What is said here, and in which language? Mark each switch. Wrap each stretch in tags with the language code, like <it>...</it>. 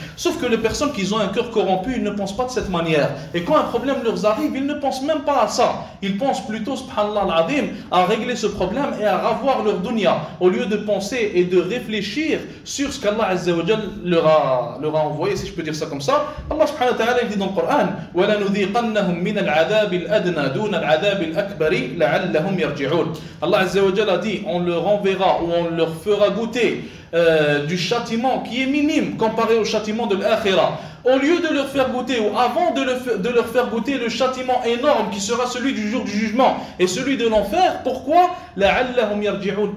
<fr>Sauf que les personnes qui ont un cœur corrompu, ils ne pensent pas de cette manière. Et quand un problème leur arrive, ils ne pensent même pas à ça. Ils pensent plutôt, subhanallah al-azim, à régler ce problème et à revoir leur dunya. Au lieu de penser et de réfléchir sur ce qu'Allah Azza wa Jal leur a envoyé, si je peux dire ça comme ça.</fr> <ar>Allah subhanahu wa ta'ala</ar> <fr>dit dans le Coran</fr> <ar>وَلَنُذِيقَنَّهُمْ مِنَ الْعَذَابِ الْأَدْنَى دُونَ الْعَذَابِ الْأَكْبَرِ لَعَلَّهُمْ يَرْجِعُونَ.</ar> <fr>Allah Azza wa Jal a dit, on leur enverra ou on leur fera goûter du châtiment qui est minime comparé au châtiment de l'akhira, au lieu de leur faire goûter ou avant de leur faire goûter le châtiment énorme qui sera celui du jour du jugement et celui de l'enfer. Pourquoi?</fr> <ar>لَعَلَّهُمْ يَرْجِعُونَ.</ar>